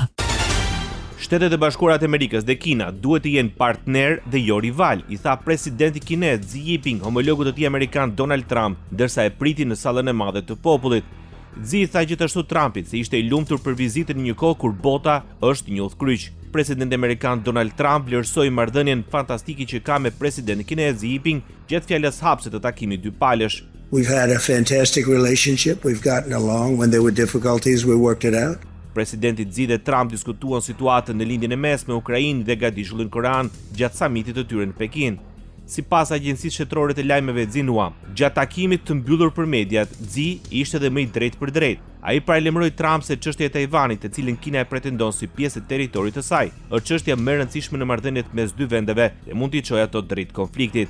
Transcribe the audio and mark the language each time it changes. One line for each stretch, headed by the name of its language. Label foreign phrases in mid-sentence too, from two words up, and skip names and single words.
Albanian: Shtetet e Bashkuara të Amerikës dhe Kina duhet të jenë partner dhe jo rival, i tha presidenti kinez Xi Jinping homologut të tij amerikan Donald Trump, ndërsa e priti në sallën e madhe të popullit. Xi tha gjithashtu Trumpit se ishte i lumtur për vizitën në një kohë kur bota është një udhkryq. Presidenti amerikan Donald Trump vlerësoi marrëdhënien fantastike që ka me presidentin kinez Xi Jinping gjatë fjalës hapëse të takimit dypalësh.
English: We've had a fantastic relationship. We've gotten along. When there were difficulties, we worked it out.
Albanian: Presidenti Xi dhe Trump diskutuan situatën në lindjen e mesme me Ukrainë dhe gadishullin korean gjatë samitit të tyre në Pekin. Sipas agjencisë shtetërore të lajmeve Xinhua, gjatë takimit të mbyllur për mediat, Xi ishte edhe më i drejtë për drejtë. Ai paralajmëroi Trump se çështja e Tajvanit, të cilën Kina e pretendon si pjesë e territorit të saj, është çështja më e rëndësishme në marrëdhëniet mes dy vendeve dhe mund t'i çojë ato drejt konfliktit.